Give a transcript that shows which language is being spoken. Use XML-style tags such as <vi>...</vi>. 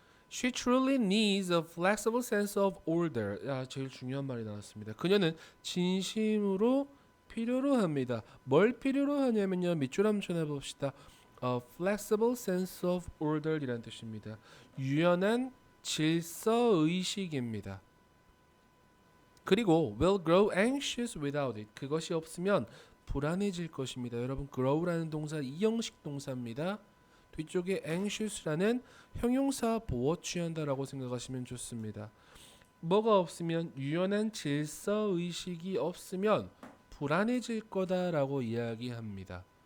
<en>She truly needs a flexible sense of order.</en> <ko>제일 중요한 말이 나왔습니다. 그녀는 진심으로 필요로 합니다. 뭘 필요로 하냐면요. 밑줄 한번 쳐내봅시다.</ko> <en>flexible sense of order</en> <ko>이란 뜻입니다. 유연한 질서 의식입니다. 그리고</ko> <en>will grow anxious without it.</en> <ko>그것이 없으면 불안해질 것입니다. 여러분, grow라는 동사 이형식 동사입니다. 뒤쪽에 anxious라는 형용사 보어 취한다라고 생각하시면 좋습니다. 뭐가 없으면 유연한 질서 의식이 없으면 불안해질 거다라고 이야기합니다.</ko>